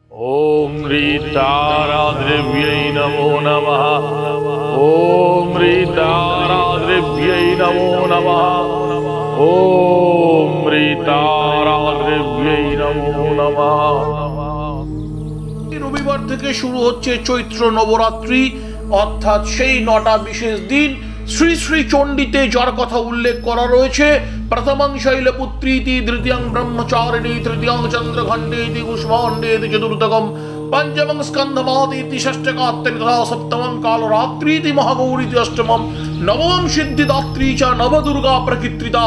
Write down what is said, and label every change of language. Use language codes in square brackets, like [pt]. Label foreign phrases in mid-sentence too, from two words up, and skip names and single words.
[sa] ओम ह्रीताराद्रव्यै नमो नमः। ओम ह्रीताराद्रव्यै नमो नमः। ओम ह्रीताराद्रव्यै नमो नमः। [bn] রবিবার থেকে শুরু হচ্ছে চৈত্র নবরাত্রি, অর্থাৎ সেই 9টা বিশেষ দিন। শ্রী শ্রী চণ্ডীতে যার কথা উল্লেখ করা রয়েছে, [sa] প্রথমং শৈলপুত্রীতি, দ্বিতীয়ং ব্রহ্মচারিণী, তৃতীয়ং চন্দ্রখণ্ডেতি, কুষ্মাণ্ডেতি, চতুর্থকম পঞ্চমং স্কন্ধমাদিতি, ষষ্ঠকাত্রি তথা সপ্তমং কালরাত্রিতি, মহাগৌরীতি অষ্টমম, নবমং সিদ্ধিদাত্রী চ নবদুর্গা প্রকৃতিতা।